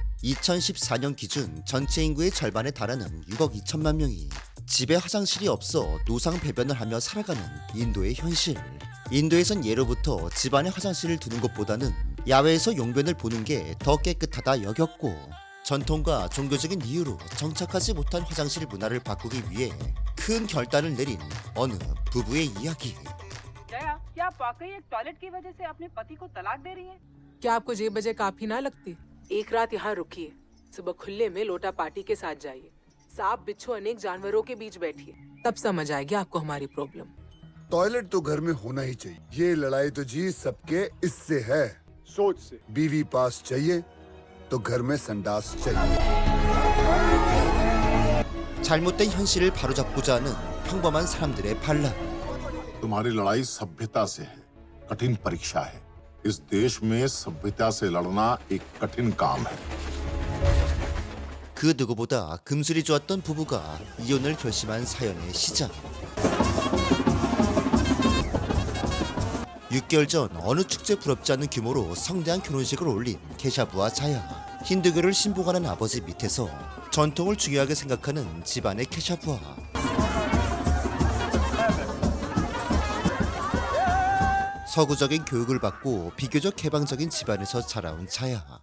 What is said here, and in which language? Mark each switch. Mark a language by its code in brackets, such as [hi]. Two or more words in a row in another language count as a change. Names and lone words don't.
[ko] 2014년 기준 전체 인구의 절반에 달하는 6억 2천만 명이 집에 화장실이 없어 노상 배변을 하며 살아가는 인도의 현실. 인도에선 예로부터 집안에 화장실을 두는 것보다는 야외에서 용변을 보는 게 더 깨끗하다 여겼고, 전통과 종교적인 이유로 정착하지 못한 화장실 문화를 바꾸기 위해 큰 결단을 내린 어느 부부의 이야기. [hi] जया, क्या आप वाकई एक टॉयलेट की वजह से अपने पति को तलाक दे रही हैं? क्या आपको ये बजे काफी ना लगती? एक रात यहाँ रुकिए, सुबह खुले में लोटा पार्टी के साथ जाइए, सांप बिच्छू अनेक जानवरों के बीच बैठिए, तब समझ आएगी आपको हमारी प्रॉब्लम। टॉयलेट तो घर में होना ही चाहिए। ये लड़ाई तो जी सबके इससे है, सोच से। बीवी पास चाहिए तो घर में संडास चाहिए। [ko] 잘못된 현실을 바로잡고자 하는 평범한 사람들의 반란. [hi] तुम्हारी लड़ाई सभ्यता से है, कठिन परीक्षा है। इस देश में सभ्यता से लड़ना एक कठिन काम है। [ko] 그 누구보다 금술이 좋았던 부부가 이혼을 결심한 사연의 시작. 6개월 전 어느 축제 부럽지 않은 규모로 성대한 결혼식을 올린 케샤부와 자야. 힌두교를 신봉하는 아버지 밑에서 전통을 중요하게 생각하는 집안의 케샤부와 서구적인 교육을 받고 비교적 개방적인 집안에서 자라온 자야.